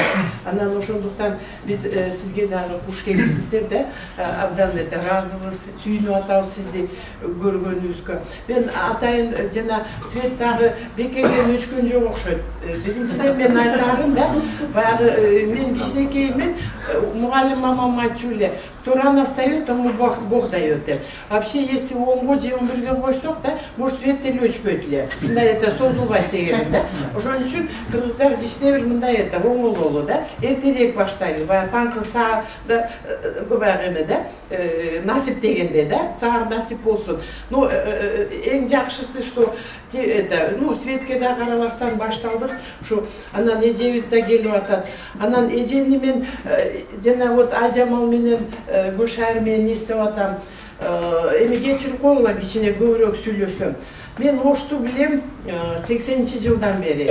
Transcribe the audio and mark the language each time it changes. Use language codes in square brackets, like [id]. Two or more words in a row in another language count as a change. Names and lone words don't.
[ky] Анан ошондуктан биз сизге дагы куш келипсиздер да, абдан ыраазыбыз, сүйүнүп атабыз сизди көргөнүбүзгө. Мен атайын жана Свет дагы бекерден өчкөн жок окшойт. Биринчиден мен айтарым да, баягы мен кичинекеймен мугалим мамам айтчу эле, [ru] кто рано встает, тому Бог дает деп. Вообще, если [ky] 10 же 11-ге койсок да, может Свет деле өчпөйт эле. Мындай это созулбайт деген да. Ошон үчүн кыргыздар кичине бир мындай это оңололу да, эртерээк баштайлы. Баягы таңкы саатда баягы эме да, насип дегенде да, саар насип болсун. Ну, эң жакшысы [ru] что это, [ky] ну, Светке да карабастан башталдык, ушу анан эжебиз да келип атат. Анан эжени мен жана вот Ажамал менен Гүлшайыр менен эстеп атам. Эми кечирип койгула кичине көбүрөөк сүйлөсөм. Мен Ошту билем 80-жылдан бери.